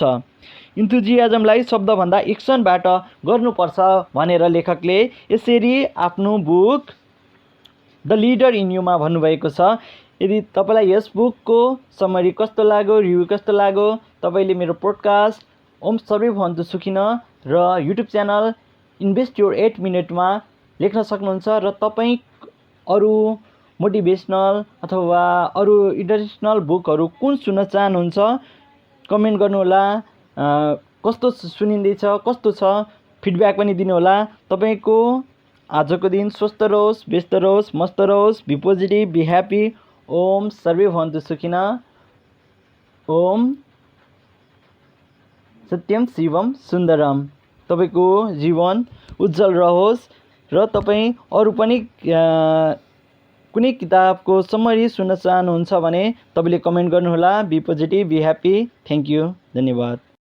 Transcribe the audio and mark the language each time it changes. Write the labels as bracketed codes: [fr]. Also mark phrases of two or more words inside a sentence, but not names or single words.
[ne] इन्थुजियाजमलाई शब्दभन्दा एक्सनबाट गर्नुपर्छ भनेर लेखकले यसरी आफ्नो बुक द लिडर इन युमा भन्नुभएको छ। यदि तपाईँलाई यस बुकको समरी कस्तो लाग्यो, रिभ्यू कस्तो लाग्यो, तपाईँले मेरो पोडकास्ट ओम सर्वे भवन्तु सुखिन र युट्युब च्यानल इन्भेस्ट योर 8 मिनटमा लेख्न सक्नुहुन्छ र तपाईँ अरू मोटिभेसनल अथवा अरू इन्टरनेसनल बुकहरू कुन सुन्न चाहनुहुन्छ कमेन्ट गर्नुहोला। कस्तो सुनिँदैछ, कस्तो छ, फिडब्याक पनि दिनुहोला। तपाईँको आजको दिन स्वस्थ रहोस्, व्यस्त रहोस्, मस्त रहोस्, [en] Be positive, be happy. [sa] ओम सर्वे भवन्तु सुखिन। ओम सत्यम शिवम सुन्दरम। [ne] तपाईँको जीवन उज्जवल रहोस् र तपाईँ अरू पनि कुनै किताबको समरी सुन्न चाहनुहुन्छ भने तपाईँले कमेन्ट गर्नुहोला। [en] Be positive, be happy. Thank you, धन्यवाद।